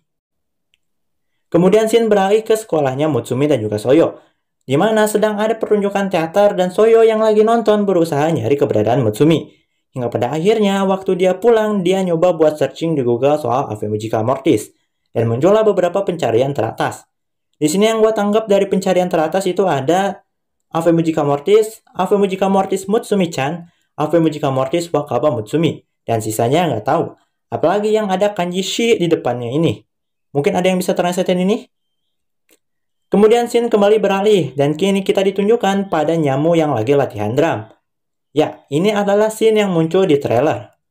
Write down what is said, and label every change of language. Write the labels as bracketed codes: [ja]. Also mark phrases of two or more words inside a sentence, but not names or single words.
[id] Kemudian Shin beralih ke sekolahnya Mutsumi dan juga Soyo, di mana sedang ada pertunjukan teater dan Soyo yang lagi nonton berusaha nyari keberadaan Mutsumi. Hingga pada akhirnya waktu dia pulang, dia nyoba buat searching di Google soal Ave Mujika Mortis, dan muncullah beberapa pencarian teratas. Di sini yang gue tanggap dari pencarian teratas itu ada Ave Mujika Mortis, Ave Mujika Mortis Mutsumi-chan, Ave Mujika Mortis Wakaba Mutsumi, dan sisanya nggak tahu. Apalagi yang ada kanji shi di depannya ini. Mungkin ada yang bisa translatein ini? Kemudian Shin kembali beralih, dan kini kita ditunjukkan pada Nyamu yang lagi latihan drum. Ya, ini adalah scene yang muncul di trailer.